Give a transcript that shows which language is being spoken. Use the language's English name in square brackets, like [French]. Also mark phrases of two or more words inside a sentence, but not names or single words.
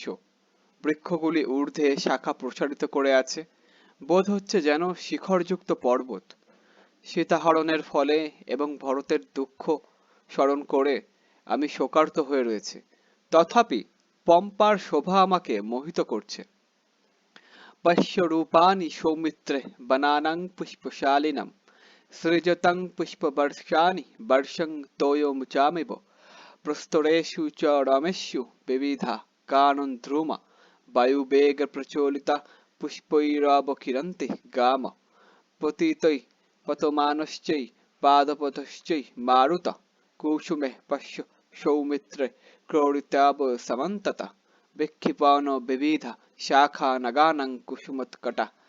[Bangla] বৃক্ষগুলি ঊর্ধ্বে শাখা প্রসারিত করে আছে, বোধ হচ্ছে যেন শিখরযুক্ত পর্বত। সীতাহরণের ফলে এবং ভরতের দুঃখ স্মরণ করে আমি শোকার্ত হয়ে রয়েছে, তথাপি পম্পার শোভা আমাকে মোহিত করছে। [Sanskrit] পশ্য রূপানি সৌমিত্রে বনানাং পুষ্পশালিনম সৃজতং পুষ্পবর্ষানি বর্ষং তোয়োমুচামিব প্রস্তরেষু চ রমেষু বিবিধা কানন ধ্রুমা বায়ুবেগ প্রচলিতা পুষ্পৈরবকিরন্তি গাম পতিতৈ পতমানশ্চৈ পাদপতশ্চৈ মারুত কুসুমে পশ্য সৌমিত্রে ক্রোড়িতাব সমন্তত বিক্ষিপন বিবিধা শাখা নগানং কুসুমোৎকটা